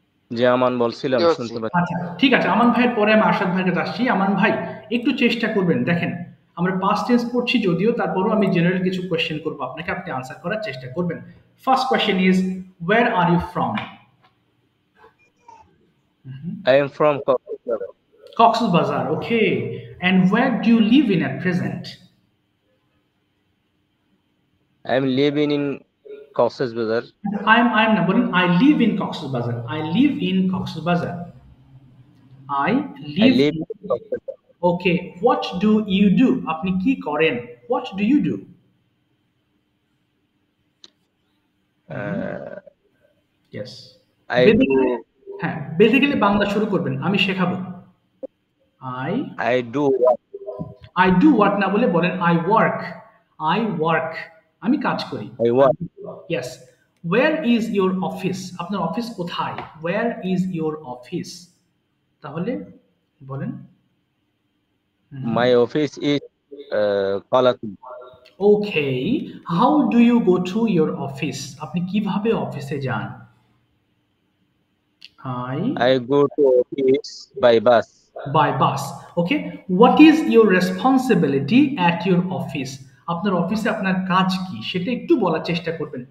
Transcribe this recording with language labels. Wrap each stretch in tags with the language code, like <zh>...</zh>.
<bn>যে আমান বলছিলাম বুঝতে শুনতে পারছি। পাচ্ছি। আচ্ছা, ঠিক আছে। আমান ভাইয়ের পরে আমি আরশাদ ভাইয়ের কাছে আসছি। আমান ভাই, একটু চেষ্টা করবেন। দেখেন, আমরা পাস্ট টেন্স পড়ছি যদিও, তারপরেও আমি জেনারেল কিছু কোয়েশ্চেন করবো আপনাকে, আপনি আনসার করার চেষ্টা করবেন।</bn> <en>First question is, where are you from? I am from Kochisবার. Cox's Bazar, okay. And where do you live in at present? I am living in Kochisবার. I'm not,</en> <bn>বলেন,</bn> <en>I live in Cox's Bazar. I live in Cox's Bazar. I I live live in, in Kochisবার. okay. What do you do?</en> <bn>আপনি কি করেন?</bn> <en>What do you do? Yes. I</en> <bn>বেঁধে</bn> <en>do</en> <bn>গেলে, হ্যাঁ, বেঁধে গেলে বাংলা শুরু করবেন, আমি শেখাবো।</bn> <en>I I do work. I do what</en> <bn>না বলে বলেন</bn> <en>I work. I work.</en> <bn>আমি কাজ করি।</bn> <en>I work. Yes. Where is your office?</en> <bn>আপনার অফিস কোথায়?</bn> <en>Where is your office?</en> <bn>তাহলে বলেন।</bn> <en>My office is Kolathur. Okay. How do you go to your office?</en> <bn>আপনি কিভাবে অফিসে যান?</bn> <en>I go to office by bus. By bus. Okay. What is your responsibility at your office?</en> <bn>আপনার অফিসে আপনার কাজ কি সেটা একটু বলার চেষ্টা করবেন।</bn>